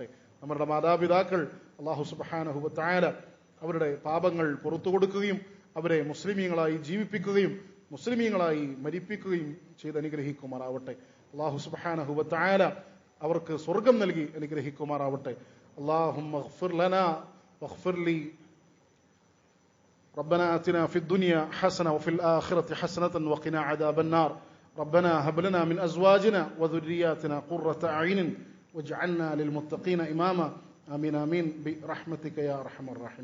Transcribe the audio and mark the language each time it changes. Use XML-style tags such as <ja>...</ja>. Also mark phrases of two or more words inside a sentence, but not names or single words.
<ml>നമ്മുടെ മാതാപിതാക്കൾ</ml> <ar>الله سبحانه وتعالى</ar> <ml>അവരുടെ പാപങ്ങൾ പുറത്തു കൊടുക്കുകയും അവരെ മുസ്ലിമീങ്ങളായി ജീവിപ്പിക്കുകയും മുസ്ലിമീങ്ങളായി മരിപ്പിക്കുകയും ചെയ്ത് അനുഗ്രഹിക്കുമാറാവട്ടെ.</ml> <ar>الله سبحانه وتعالى</ar> <ml>അവർക്ക് സ്വർഗം നൽകി അനുഗ്രഹിക്കുമാറാവട്ടെ.</ml> <ar>اللهم اغفر لنا واغفر لي ربنا آتنا في الدنيا حسنة وفي الآخرة حسنة وقنا عذاب النار ربنا هب لنا من أزواجنا وذرياتنا قرة أعين واجعلنا للمتقين إماما آمين آمين برحمتك يا أرحم الراحمين.</ar>